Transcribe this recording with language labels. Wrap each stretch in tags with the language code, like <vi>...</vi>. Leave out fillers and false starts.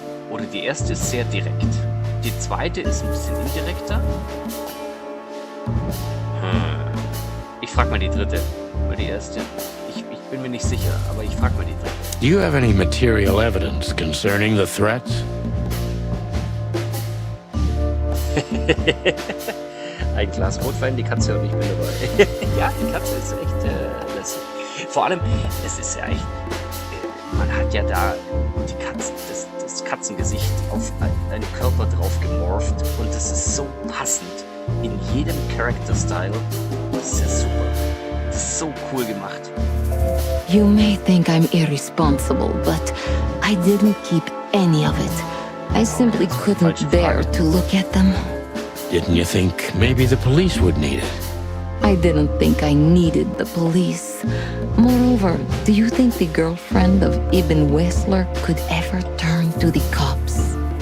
<de>Oder die erste ist sehr direkt. Die zweite ist ein bisschen indirekter. Ich frage mal die dritte, oder die erste. Ich bin mir nicht sicher, aber ich frage mal die dritte.</de> <en>Do you have any material evidence concerning the threats?</en> <de>Ein Glas Rotwein, die Katze und ich bin dabei. Ja, die Katze ist echt lässig. Vor allem, es ist ja echt, man hat ja da die Katze, das Katzengesicht auf einen Körper drauf gemorpht und das ist so passend in jedem Character-Style. Das ist ja super. Das ist so cool gemacht.</de> <en>You may think I'm irresponsible, but I didn't keep any of it. I simply couldn't bear to look at them. Didn't you think maybe the police would need it? I didn't think I needed the police. Moreover, do you think the girlfriend of Ibn Wessler could ever turn to the cops?</en>